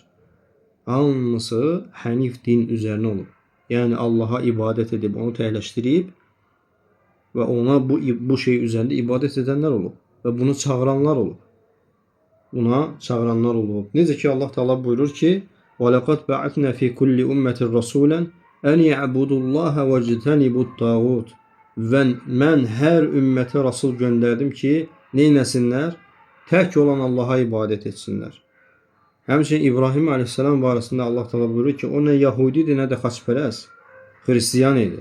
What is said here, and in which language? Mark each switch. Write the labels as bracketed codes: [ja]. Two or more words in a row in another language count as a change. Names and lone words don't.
[az] Hamısı hənif din üzərinə olub. Yəni Allaha ibadət edib, onu təhləşdirib və ona bu şey üzərində ibadət edənlər olub və bunu çağıranlar olub. Buna çağıranlar olub. Necə ki Allah Teala buyurur ki: [ar] "ولقد بعثنا في كل أمة رسولا أن اعبدوا الله واجتنبوا الطاغوت. [az] Və mən hər ümmətə rasul göndərdim ki, neynəsinlər? Tək olan Allaha ibadət etsinlər. Həmçinin İbrahim əleyhissalam barəsində Allah təala buyurur ki, o nə Yahudidir, nə də xaçpərəst, Hristiyan idi.